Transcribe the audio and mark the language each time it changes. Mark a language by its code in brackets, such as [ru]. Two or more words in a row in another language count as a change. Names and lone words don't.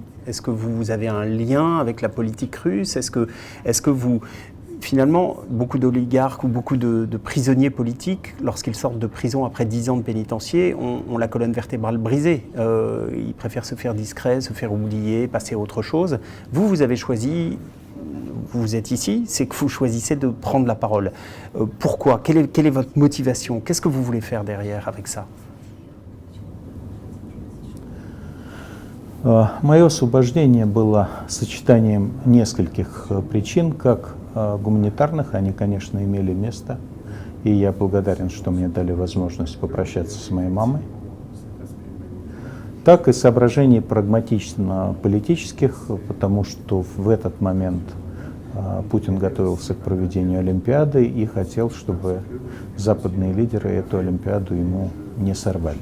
[fr] Est-ce que vous avez un lien avec la politique russe? Est-ce que vous, finalement, beaucoup d'oligarques ou beaucoup de prisonniers politiques, lorsqu'ils sortent de prison après 10 ans de pénitencier, ont la colonne vertébrale brisée. Ils préfèrent se faire discrets, se faire oublier, passer à autre chose. Vous avez choisi, vous êtes ici, c'est que vous choisissez de prendre la parole. Pourquoi? Quelle est votre motivation? Qu'est-ce que vous voulez faire derrière avec ça? [ru] Мое освобождение было сочетанием нескольких причин, как гуманитарных, они, конечно, имели место, и я благодарен, что мне дали возможность попрощаться с моей мамой, так и соображений прагматично-политических, потому что в этот момент Путин готовился к проведению Олимпиады и хотел, чтобы западные лидеры эту Олимпиаду ему не сорвали.